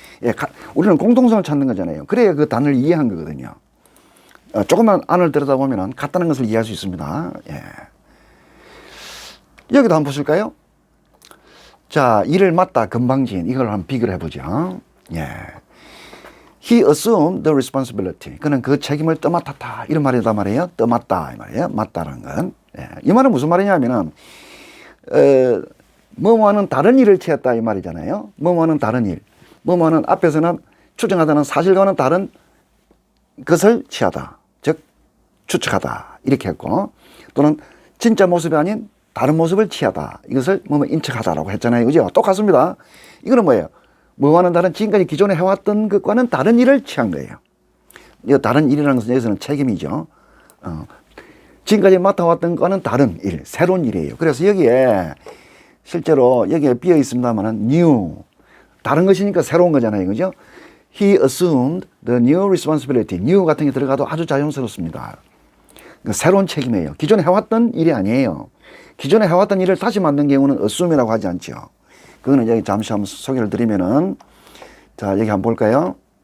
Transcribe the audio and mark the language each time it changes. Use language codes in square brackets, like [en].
[ko] 예, 우리는 공통성을 찾는 거잖아요. 그래야 그 단어를 이해한 거거든요. 조금만 안을 들여다보면 같다는 것을 이해할 수 있습니다. 예. 여기도 한번 보실까요? 자, 일을 맡다, 건방진, 이걸 한번 비교를 해보죠. 예. [en] He assumed the responsibility. [ko] 그는 그 책임을 떠맡았다. 이런 말이다 말이에요. 떠맡다. 이 말이에요. 맡다라는 건. 예. 이 말은 무슨 말이냐면은, 뭐뭐하는 다른 일을 취했다. 이 말이잖아요. 뭐뭐하는 다른 일. 뭐뭐하는 앞에서는 추정하다는 사실과는 다른 것을 취하다. 즉, 추측하다. 이렇게 했고, 또는 진짜 모습이 아닌 다른 모습을 취하다. 이것을 뭐뭐 인측하다라고 했잖아요. 그죠? 똑같습니다. 이거는 뭐예요? 뭐와는 다른 지금까지 기존에 해왔던 것과는 다른 일을 취한 거예요. 이 다른 일이라는 것은 여기서는 책임이죠. 지금까지 맡아왔던 것과는 다른 일, 새로운 일이에요. 그래서 여기에 실제로 여기에 비어 있습니다만은 new, 다른 것이니까 새로운 거잖아요. 그죠? [en] He assumed the new responsibility. [ko] new 같은 게 들어가도 아주 자연스럽습니다. 그러니까 새로운 책임이에요. 기존에 해왔던 일이 아니에요. 기존에 해왔던 일을 다시 만든 경우는 assume이라고 하지 않죠. 그거는 여기 잠시 한번 소개를 드리면은, 자, 여기 한번 볼까요?